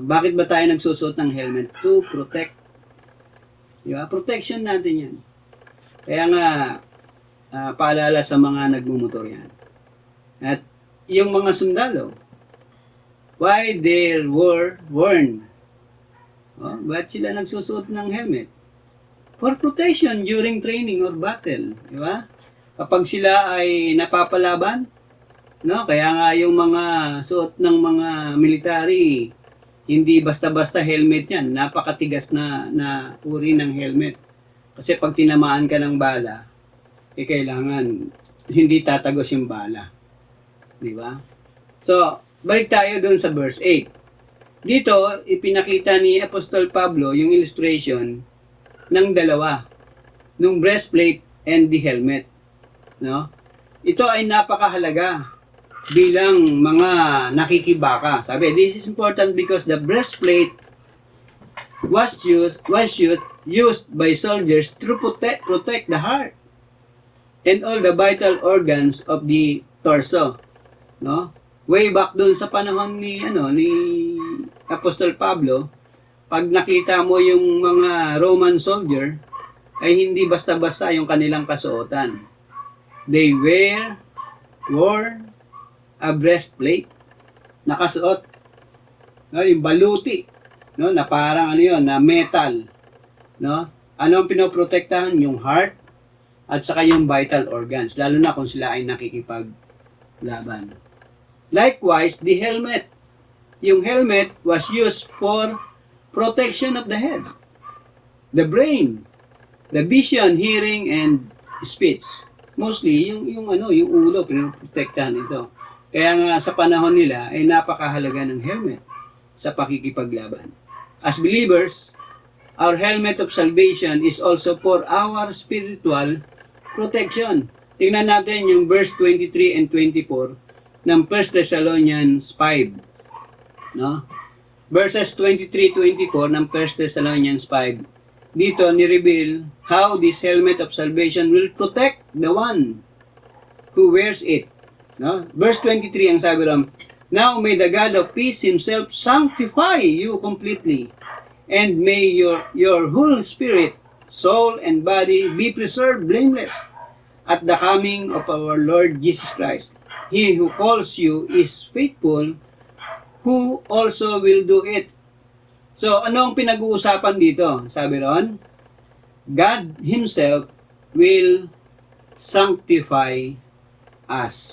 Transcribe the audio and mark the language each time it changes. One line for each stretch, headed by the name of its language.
Filipino: Bakit ba tayo nagsusuot ng helmet?
English: To protect.
Filipino: Diba? Protection natin yan. Kaya nga, paalala sa mga nagmumotor yan. At yung mga sundalo,
English: why they were worn?
Filipino: Oh, ba't sila nagsusuot ng helmet?
English: For protection during training or battle.
Filipino: Diba? Kapag sila ay napapalaban, no? Kaya nga yung mga suot ng mga military, hindi basta-basta helmet yan. Napakatigas na uri ng helmet. Kasi pag tinamaan ka ng bala, kailangan hindi tatagos yung bala. Di ba? So, balik tayo dun sa verse 8. Dito, ipinakita ni Apostol Pablo yung illustration ng dalawa.
English: Nung breastplate and the helmet. No?
Filipino: Ito ay napakahalaga bilang mga nakikibaka.
English: Sabi, this is important because the breastplate was used by soldiers to protect the heart and all the vital organs of the torso.
Filipino: No? Way back doon sa panahon ni Apostol Pablo, pag nakita mo yung mga Roman soldier, ay hindi basta-basta yung kanilang kasuotan.
English: They wore a breastplate,
Filipino: nakasuot, no, yung baluti, no, na parang na metal, no? Ano ang pinoprotektahan? Yung heart at saka yung vital organs, lalo na kung sila ay nakikipaglaban.
English: Likewise, the helmet. Yung helmet was used for protection of the head, the brain, the vision, hearing, and speech.
Filipino: Mostly, yung ulo, pinoprotektahan ito. Kaya nga sa panahon nila, ay napakahalaga ng helmet sa pakikipaglaban.
English: As believers, our helmet of salvation is also for our spiritual protection.
Filipino: Tingnan natin yung verse 23 and 24 ng 1 Thessalonians 5. No? Verses 23-24 ng 1 Thessalonians 5.
English: Dito, ni-reveal how this helmet of salvation will protect the one who wears it. No? Verse 23
Filipino: ang sabi ron,
English: now may the God of peace himself sanctify you completely, and may your whole spirit, soul, and body be preserved blameless at the coming of our Lord Jesus Christ. He who calls you is faithful, who also will do it.
Filipino: So, ano ang pinag-uusapan dito? Sabi ron,
English: God Himself will sanctify us.